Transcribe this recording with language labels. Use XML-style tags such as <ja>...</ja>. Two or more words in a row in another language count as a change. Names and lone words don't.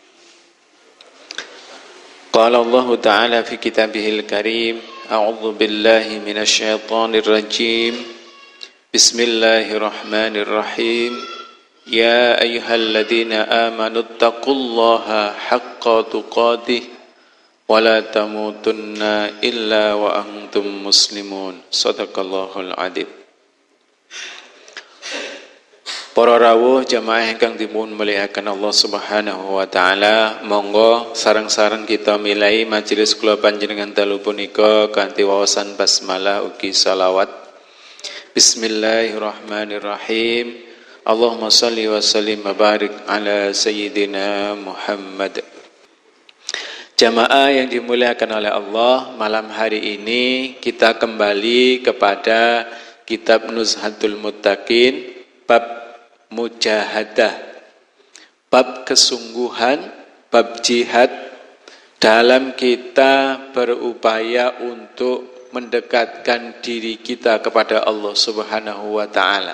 <ar>قال الله تعالى في كتابه الكريم، أعوذ بالله من الشيطان الرجيم. بسم الله الرحمن الرحيم. يا أيها الذين آمنوا اتقوا الله حق تقاته ولا تموتن إلا وأنتم مسلمون. صدق الله العظيم.</ar> <jv>Para rawuh jamaah ingkang dipun muliakan Allah</jv> <ar>سبحانه وتعالى,</ar> <jv>monggo sareng-sareng kita milai majelis kula panjenengan dalu punika kanthi wawasan basmalah ugi selawat.</jv> <ar>بسم الله الرحمن الرحيم. اللهم صل وسلم وبارك على سيدنا محمد.</ar> <id>Jamaah yang dimuliakan oleh Allah, malam hari ini kita kembali kepada kitab Nuzhatul Muttaqin, bab mujahadah, bab kesungguhan, bab jihad dalam kita berupaya untuk mendekatkan diri kita kepada Allah</id> <ar>سبحانه وتعالى.</ar>